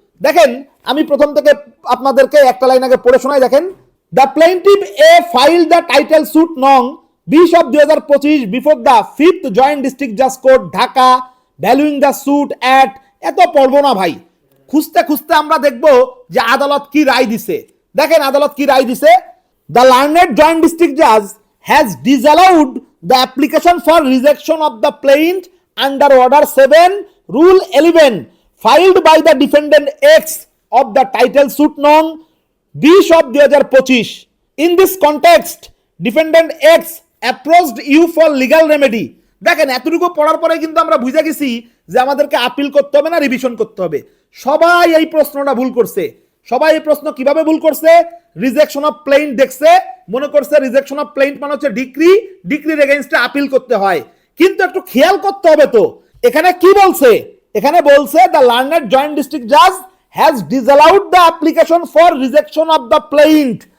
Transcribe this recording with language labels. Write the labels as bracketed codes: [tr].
[bn] দেখেন আমি প্রথম থেকে আপনাদেরকে একটা লাইন আগে পড়ে শোনাই। [en] দেখেন, the প্লেইন্টিভ A file the title suit নং 20/2025 before the 5th joint district জাজ court Dhaka ভ্যালুইং the suit at, [bn] এত পড়বো না ভাই, খুঁজতে খুঁজতে আমরা দেখব যে আদালত কি রায় দিছে। দেখেন আদালত কি রায় দিছে, [en] The learned joint district Jaaz has ডিসঅ্যালাউড the application for rejection of the প্লেইন্ট under order 7 rule 11 filed by the defendant X of the title suit nong 20/2025 in this context defendant X approached you for legal remedy। [bn] দেখেন এতটুকু পড়ার পরে কিন্তু আমরা বুঝে গেছি যে আমাদেরকে আপিল করতে হবে না রিভিশন করতে হবে। সবাই এই প্রশ্নটা ভুল করছে। সবাই এই প্রশ্ন কিভাবে ভুল করছে, রিজেকশন অফ প্লেইন্ট দেখছে, মনে করছে রিজেকশন অফ প্লেইন্ট মানে হচ্ছে ডিক্রি, ডিক্রির এগেইনস্টে আপিল করতে হয়। কিন্তু একটু খেয়াল করতে হবে তো এখানে কি বলছে, এখানে বলছে [en] The learned joint district Jaaz has ডিসঅ্যালাউড the application for rejection of the প্লেইন্ট।